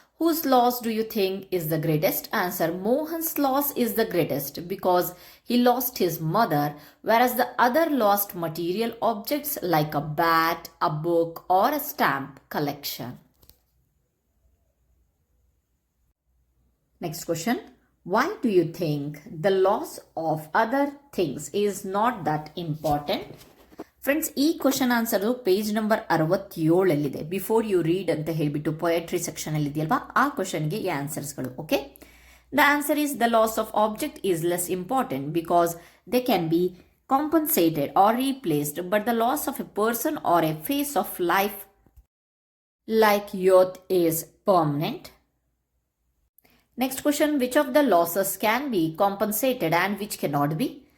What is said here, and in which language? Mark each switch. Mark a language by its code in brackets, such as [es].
[en] Whose loss do you think is the greatest? Answer: Mohan's loss is the greatest because he lost his mother, whereas the other lost material objects like a bat, a book or a stamp collection. Next question. Why do you think the loss of other things is not that important? [kn] Friends, ಈ question answer page number 67 before you read ಅಂತ ಹೇಳಿಬಿಟ್ಟು poetry section ಅಲ್ಲಿ ಇದೆಯಲ್ವಾ, ಆ ಕ್ವಶನ್ಗೆ ಈ ಆನ್ಸರ್ಸ್ಗಳು. [en] Okay, the answer is the loss of object is less important because they can be compensated or replaced, but the loss of a person or a phase of life like youth is permanent. Next question, which of the losses can be compensated and which cannot be?